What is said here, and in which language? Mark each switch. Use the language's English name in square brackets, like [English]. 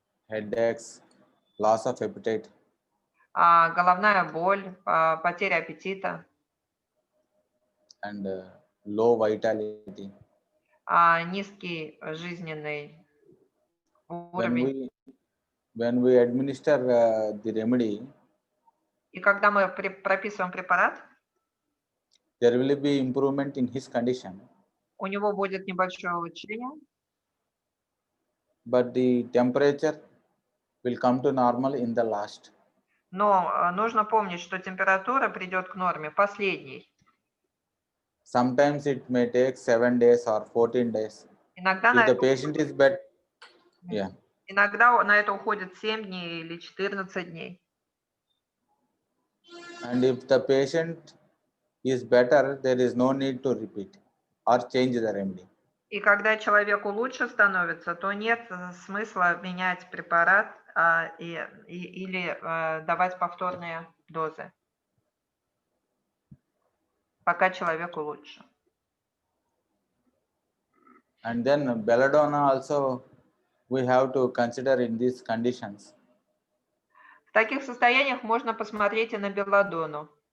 [English] Headaches, loss of appetite. [Russian] Головная боль, потеря аппетита. [English] And low vitality. [Russian] Низкий жизненный уровень. [English] When we administer the remedy, [Russian] и когда мы прописываем препарат, [English] there will be improvement in his condition. [Russian] У него будет небольшое улучшение. [English] But the temperature will come to normal in the last. [Russian] Но нужно помнить, что температура придет к норме последней. [English] Sometimes it may take 7 days or 14 days. [Russian] Иногда [English] if the patient is better, yeah. [Russian] Иногда на это уходит 7 дней или 14 дней. [English] And if the patient is better, there is no need to repeat or change the remedy. [Russian] И когда человеку лучше становится, то нет смысла менять препарат или давать повторные дозы, пока человеку лучше. [English] And then belladonna also we have to consider in these conditions. [Russian] В таких состояниях можно посмотреть и на белладону.